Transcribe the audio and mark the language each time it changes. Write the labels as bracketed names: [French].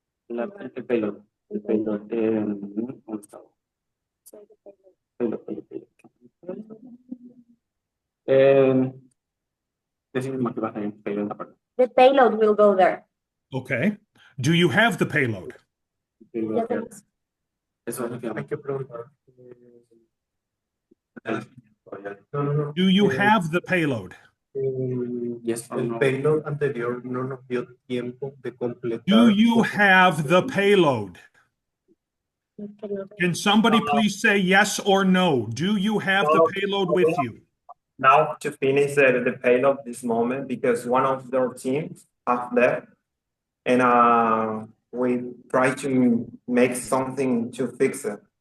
[Spanish] El payload. [English] The payload will go there. Okay. Do you have the payload? [Spanish] Eso es lo que hay que preguntar. No, no, no. [English] Do you have the payload? Yes or [Spanish] El [English] no? [Spanish] payload anterior no nos dio tiempo de completar. [English] Do you have the payload? Can somebody please say yes or no? Do you have the payload with you? Now to finish the payload this moment because one of their teams have left and we try to make something to fix it.